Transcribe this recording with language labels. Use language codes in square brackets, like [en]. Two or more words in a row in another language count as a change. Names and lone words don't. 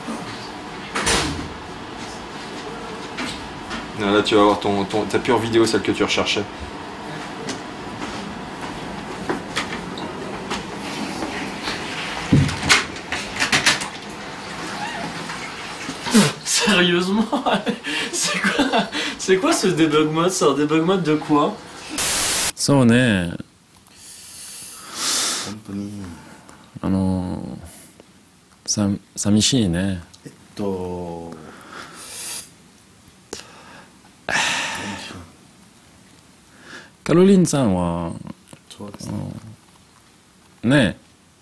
[fr] Là, tu vas avoir ta pure vidéo, celle que tu recherchais. Sérieusement? C'est quoi ce [en] debug mode? [fr] C'est un [en] debug mode [fr] de quoi? [ja] そうね。寂しいね。カロリンさんは、ねえ。